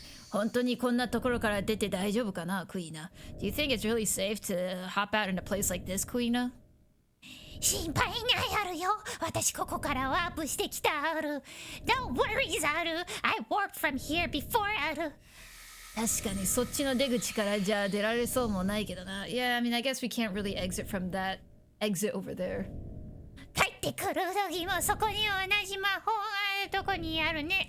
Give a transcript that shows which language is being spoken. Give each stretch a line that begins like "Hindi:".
Japanese: 本当にこんなところから出て大丈夫かな、クイーナ?
English: Do you think it's really safe to hop out in a place like this, Queena?
Japanese: 心配ないあるよ。私ここからワープしてきたある。
English: No worries ある。 I warped from here before ある。
Japanese: 確かにそっちの出口からじゃあ出られそうもないけどな。
English: Yeah, I mean, I guess we can't really exit from that exit over there.
Japanese: 帰ってくる時もそこに同じ魔法があるとこにあるね。